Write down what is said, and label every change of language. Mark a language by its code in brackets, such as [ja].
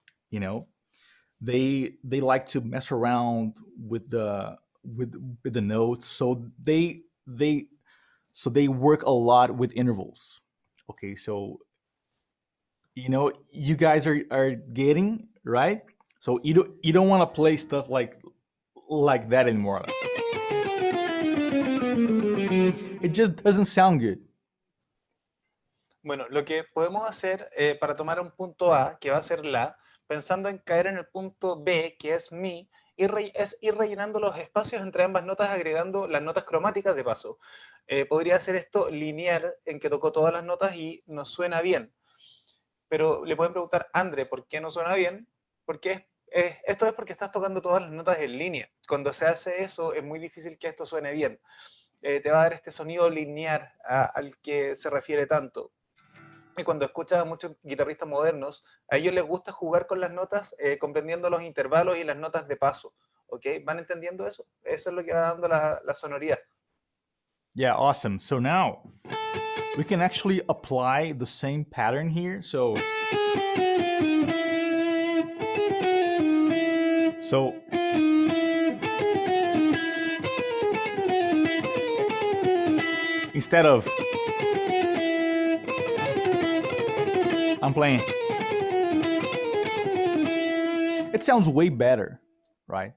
[en] You know, they like to mess around with the notes, so they work a lot with intervals. Okay, so you guys are getting right. So you don't want to play stuff like that anymore. It just doesn't sound good. [es] Bueno, lo que podemos hacer para tomar un punto A, que va a ser la, pensando en caer en el punto B, que es mi, es ir rellenando los espacios entre ambas notas, agregando las notas cromáticas de paso. Podría hacer esto lineal, en que tocó todas las notas y nos suena bien. Pero le pueden preguntar, André, ¿por qué no suena bien? Porque esto es porque estás tocando todas las notas en línea. Cuando se hace eso, es muy difícil que esto suene bien. Te va a dar este sonido lineal al que se refiere tanto. Y cuando escuchas a muchos guitarristas modernos, a ellos les gusta jugar con las notas, comprendiendo los intervalos y las notas de paso. ¿Ok? ¿Van entendiendo eso? Eso es lo que va dando la sonoridad. [en] Yeah, awesome. So now we can actually apply the same pattern here. So instead of I'm playing, it sounds way better, right?